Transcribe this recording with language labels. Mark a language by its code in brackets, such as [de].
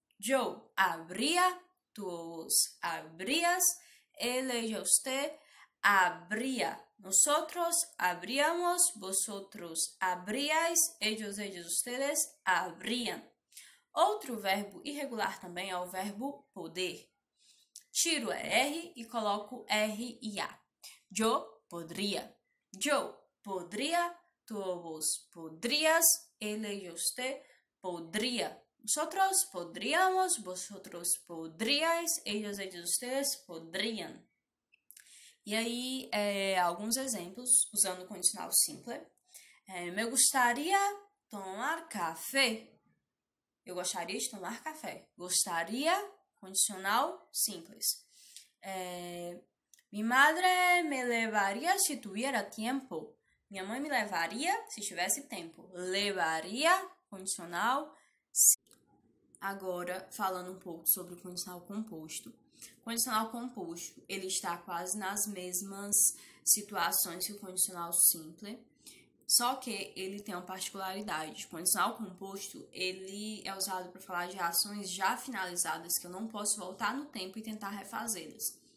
[es] Yo abría, tú vos abrías, él, ella, usted abría. Nosotros abríamos, vosotros abríais, ellos, ellas, ustedes abrían. [pt] Outro verbo irregular também é o verbo poder. Tiro o R e coloco RIA. [es] Yo podría. Yo podría, tú vos podrías, él, ella, usted podría. Nosotros podríamos, vosotros podríais, ellos, ellas, ustedes podrían. [pt] E aí, alguns exemplos usando o condicional simple. [es] Me gustaría tomar café. [pt] Eu gostaria de tomar café. Gostaria, condicional simples. [es] Mi madre me levaría si tuviera tiempo. [pt] Minha mãe me levaria se tivesse tempo. Levaria, condicional simples. Agora, falando um pouco sobre o condicional composto. O condicional composto, ele está quase nas mesmas situações que o condicional simple, só que ele tem uma particularidade. O condicional composto, ele é usado para falar de ações já finalizadas, que eu não posso voltar no tempo e tentar refazê-las.